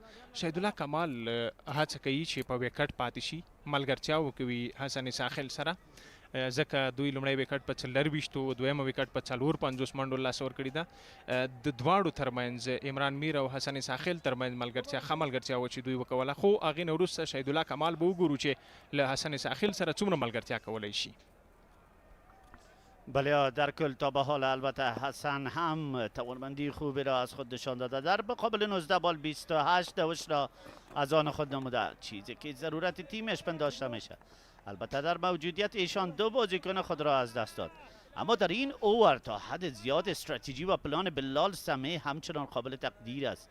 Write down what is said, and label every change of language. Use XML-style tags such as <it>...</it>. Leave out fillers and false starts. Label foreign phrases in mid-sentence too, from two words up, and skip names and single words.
<ps>شاهد الله کمال هڅه کوي چې په وکټ پاتې شي، ملګرتیا وکوي حسن ساحل سره، ځکه دوی لومړی وکټ په 24 او دویمه وکټ په 54 منډو لاسه ورکړې ده. د دواړو ترمنځ عمران میر او حسن ساحل ترمنځ ملګرتیا ښه ملګرتیا وه چې دوی وکوله، خو هغې نه وروسته شاهد الله کمال به وګورو چې له حسن ساحل سره څومره ملګرتیا کولی شي.</ps> <fa>بله در کل تا به حال البته حسن هم توانمندی خوبی را از خود نشان داده، در مقابل 19 بال 28 دوش را از آن خود نموده، چیزی که ضرورت تیمش پنداشته میشه. البته در موجودیت ایشان دو بازیکن خود را از دست داد، اما در این اوور تا حد زیاد استراتژی و پلان بلال سمی همچنان قابل تقدیر است.</fa>